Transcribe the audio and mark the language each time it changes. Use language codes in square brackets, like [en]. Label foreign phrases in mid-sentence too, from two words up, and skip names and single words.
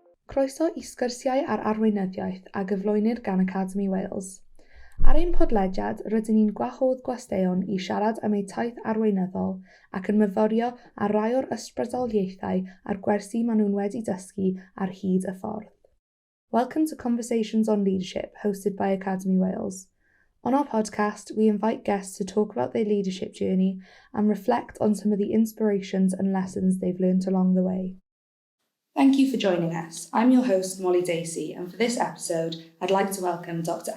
[cy] Croeso i Sgwrsiau ar Arweinyddiaeth a gyflwynir gan Academi Wales. Ar ein podlediad, rydyn ni'n gwahodd gwesteion i siarad am eu taith arweinyddol ac yn myforio ar rai o'r ysbrydoliaethau a'r gwersi maen nhw'n wedi dysgu ar hyd y ffordd. [en] Welcome to Conversations on Leadership, hosted by Academy Wales. On our podcast, we invite guests to talk about their leadership journey and reflect on some of the inspirations and lessons they've learned along the way. Thank you for joining us. I'm your host, Molly Dacey, and for this episode, I'd like to welcome Dr.